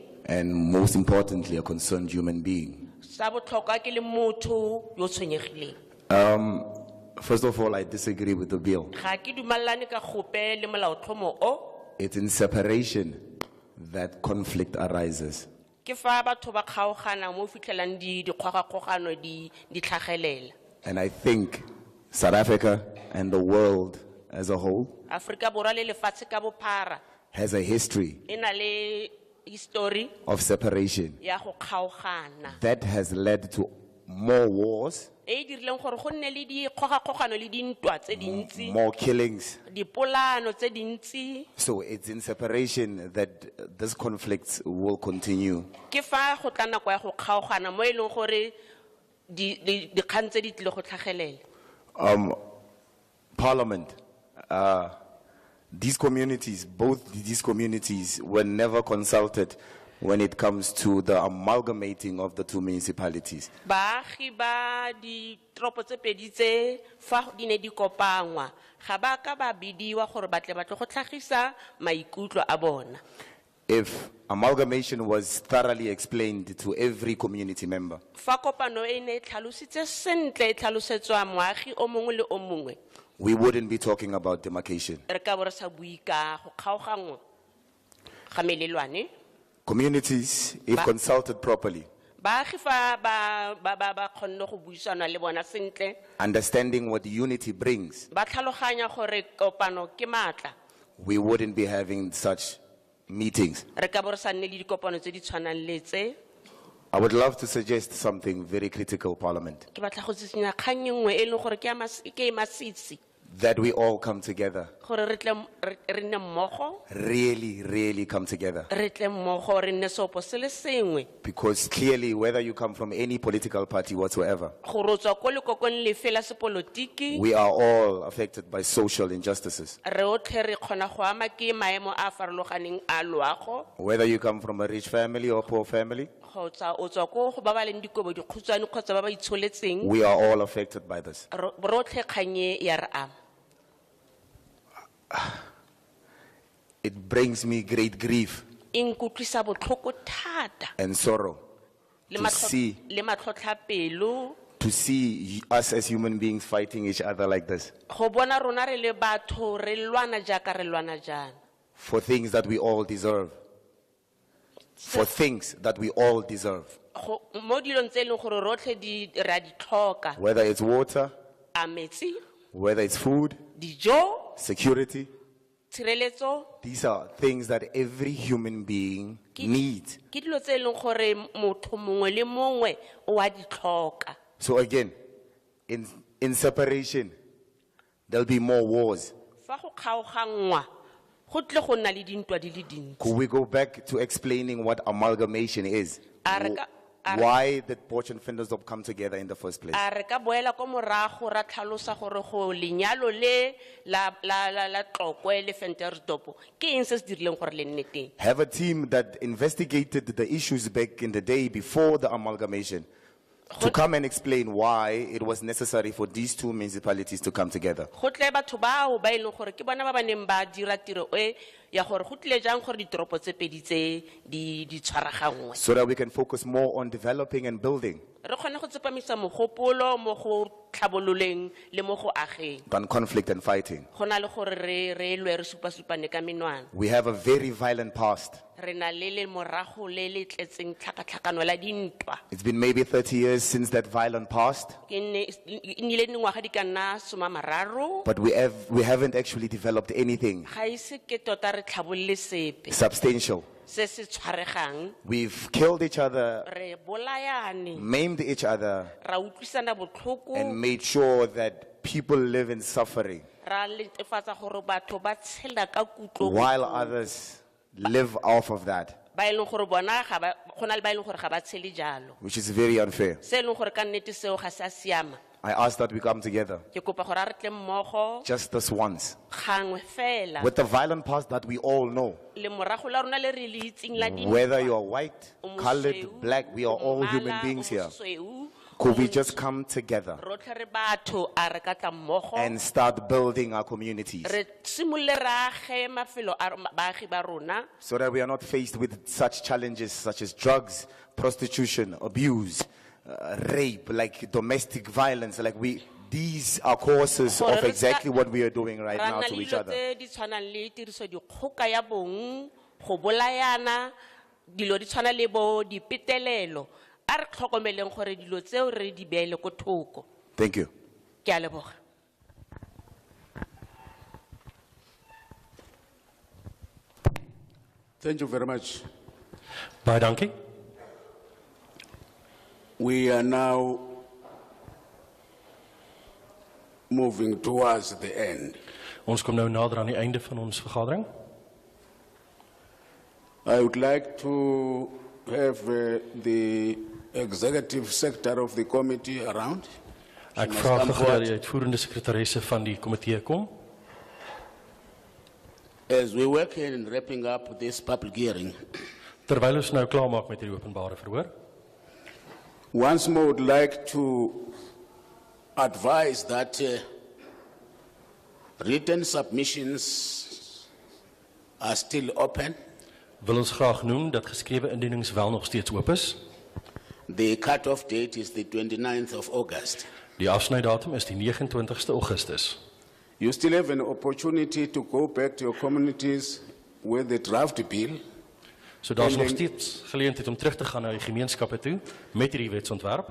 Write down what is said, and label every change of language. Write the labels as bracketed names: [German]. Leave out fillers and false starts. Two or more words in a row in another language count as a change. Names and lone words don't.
[English] and most importantly, a concerned human being. [Tswana] sa botlhokwa ke le motho yo tshwenyegileng. [English] First of all, I disagree with the bill. [Tswana] Ga ke dumalane ka gope le molaotlhomo o. [English] It's in separation that conflict arises. [Tswana] Ke fa batho ba kgaogana mo fitlhelang di kgogakgogano di tlhagelela. [English] And I think South Africa and the world as a whole [Tswana] Afrika Borwa le lefatshe ka bophara [English] has a history [Tswana] e na le history [English] of separation [Tswana] ya go kgaogana [English] that has led to more wars, [Tswana] e dirileng gore go nne le dikgogakgogano le dintwa tse dintsi, [English] more killings. [Tswana] dipolano tse dintsi. [English] So it's in separation that this conflict will continue. [Tswana] Ke fa go tla nako ya go kgaogana mo e leng gore dikgang tse di tlile go tlhagelela. [English] Parliament, these communities, both these communities were never consulted when it comes to the amalgamating of the two municipalities. [Tswana] Baagi ba di tropo tse pedi tse fa di ne di kopangwa ga ba ka ba bidiwa gore batle go tlhagisa maikutlo a bona. [English] If amalgamation was thoroughly explained to every community member, [Tswana] Fa kopano e ne tlhalositse sentle e tlhalosetswa moagi o mongwe le o mongwe. [English] we wouldn't be talking about demarcation. [Tswana] re ka bo re sa bui ka go kgaoganngwa ga melelwane. [English] Communities, if consulted properly, [Tswana] Baagi fa ba kgonne go buisana le bona sentle, [English] understanding what unity brings, [Tswana] ba tlhaloganya gore kopano ke maatla, [English] we wouldn't be having such meetings. [Tswana] re ka bo re sa nne le dikopano tse di tshwanang le tse. [English] I would love to suggest something very critical, Parliament, [Tswana] Ke batla go tsitsenya kgang e nngwe e leng gore ke e masisi, [English] that we all come together, [Tswana] gore re tle re nne mmogo, [English] really come together. [Tswana] re tle mmogo re nne seopo se le sengwe. [English] Because clearly, whether you come from any political party whatsoever, [Tswana] Gore o tswa ko lekokong lefe la sepolotiki, [English] we are all affected by social injustices. [Tswana] re otlhe re kgona go ama ke maemo a a farologaneng a loago, [English] Whether you come from a rich family or poor family, [Tswana] kgotsa o tswa ko go ba ba leng dikobo dikhutshwane kgotsa ba ba itsholetseng, [English] we are all affected by this. [Tswana] rotlhe kgang e ya re ama. [English] It brings me great grief [Tswana] E nkutlwisa botlhoko thata [English] and sorrow [Tswana] le [English] to [Tswana] matlhotlhapelo [English] see us as human beings fighting each other like this [Tswana] go bona rona re le batho re lwana jaaka re lwana jana, [English] for things that we all deserve. For things that we all deserve. [Tswana] mo dilong tse e leng gore rotlhe re a di tlhoka, [English] Whether it's water, [Tswana] a metsi, [English] whether it's food, [Tswana] dijo, [English] security, [Tswana] tshireletso, [English] these are things that every human being needs. [Tswana] ke dilo tse e leng gore motho mongwe le mongwe o a di tlhoka. [English] So again, in separation, there'll be more wars. [Tswana] Fa go kgaoganngwa go tle go nna le dintwa di le dintsi. [English] Could we go back to explaining what amalgamation is? Why did Boch and Ventersdorp come together in the first place? [Tswana] A re ka boela ko morago ra tlhalosa gore go lenyalo le la Tlokwe le Ventersdorp ke eng se se dirileng gore le nne teng. [English] Have a team that investigated the issues back in the day before the amalgamation to come and explain why it was necessary for these two municipalities to come together. [Tswana] Go tle batho bao ba e leng gore ke bona ba ba neng ba dira tiro e ya gore go tlile jang gore ditoropo tse pedi tse di tshwaragangwe, [English] So that we can focus more on developing and building [Tswana] re kgone go tsepamisa mogopolo mo go tlhabololeng le mo go ageng, [English] than conflict and fighting. [Tswana] go na le gore re lwe re supasupane ka menwana. [English] We have a very violent past. [Tswana] Re na le morago le le tletseng tlhakatlhakano la dintwa. [English] It's been maybe 30 years since that violent past, [Tswana] Ke nnile dingwaga di ka nna 30, [English] but we haven't actually developed anything [Tswana] ga ise ke tota re tlhabolle sepe [English] substantial. [Tswana] se se tshwaregang, [English] We've killed each other, [Tswana] re bolayane, [English] maimed each other, [Tswana] ra utlwisana botlhoko, [English] and made sure that people live in suffering [Tswana] ra netefatsa gore batho ba tshela ka kutlo, [English] while others live off of that, [Tswana] ba e leng gore bona go na le ba e leng gore ga ba tshele jalo, [English] which is very unfair. [Tswana] se e leng gore ka nnete seo ga se a siama. [English] I ask that we come together [Tswana] Ke kopa gore a re tle mmogo [English] just this once. [Tswana] gangwe fela [English] With the violent past that we all know, [Tswana] le morago la rona le re le itseng la dintwa, [English] whether you're white, colored, black, we are all human beings here. Could we just come together [Tswana] rotlhe re batho a re ka tla mmogo [English] and start building our communities [Tswana] re simololle re age mafelo a baagi ba rona, [English] so that we are not faced with such challenges such as drugs, prostitution, abuse, rape, like domestic violence, these are causes of exactly what we are doing right [Tswana] ra [English] now [Tswana] nna [English] to [Tswana] le [English] each [Tswana] dilo [English] other. [Tswana] tse di tshwanang le tiriso dikgoka ya bong, go bolayana, dilo di tshwana le bo dipetelelo. A re tlhokomeleng gore dilo tseo re di beele ko thoko. [English] Thank you. [Tswana] Ke a leboga. [English] Thank you very much. [Afrikaans] Baie dankie. [English] We are now moving towards the end. [Afrikaans] Ons kom nou nader aan die einde van ons vergadering. [English] I would like to have the executive secretary of the committee around. [Afrikaans] Ek vra graag die uitvoerende sekretaresse van die komitee kom. [English] As we work in wrapping up this public hearing, [Afrikaans] Terwyl ons nou klaarmaak met hierdie openbare verhoor, [English] once more would like to advise that written submissions are still open. [Afrikaans] wil ons graag noem dat geskrewe indienings wel nog steeds oop is. [English] The cut-off date is the 29th of August. [Afrikaans] Die afsnydatum is die 29ste Augustus. [English] You still have an opportunity to go back to your communities with the draft bill. [Afrikaans] So daar is En nog dan- steeds geleentheid om terug te gaan na die gemeenskappe toe met hierdie wetsontwerp